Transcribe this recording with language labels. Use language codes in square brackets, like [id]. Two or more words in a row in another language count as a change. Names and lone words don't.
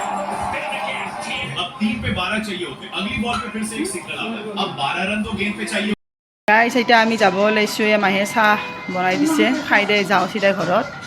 [hi] अब 3 पे 12 चाहिए होते अगली बॉल पे फिर से एक सिग्नल आता है अब 12 रन तो गेंद पे चाहिए [as] গাইছ এতিয়া আমি যাব ওলাইছোঁ এই মাহীয়ে চাহ বনাই দিছে খাই দে যাওঁ চিধাই ঘৰত